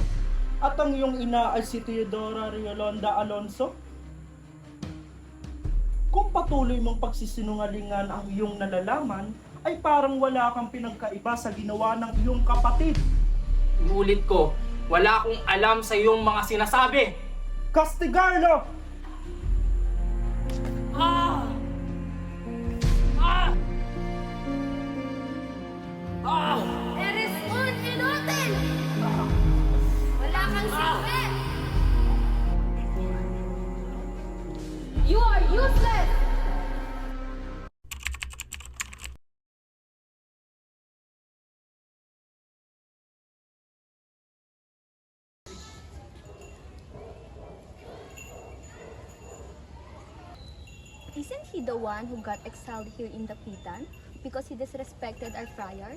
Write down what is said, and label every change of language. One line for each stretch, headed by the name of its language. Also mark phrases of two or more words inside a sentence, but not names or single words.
Filipino: At ang iyong ina ay si Teodora Riolonda Alonso? Kung patuloy mong pagsisinungalingan ang iyong nalalaman, ay parang wala kang pinagkaiba sa ginawa ng iyong kapatid. Iulit ko, wala akong alam sa iyong mga sinasabi.
Spanish: Castigarlo! Ah! Ah! Ah! Eres un inútil!
Filipino: Wala kang silbi!
English: You are useless! Isn't he the one who got exiled here in the Pitan because he disrespected our friars?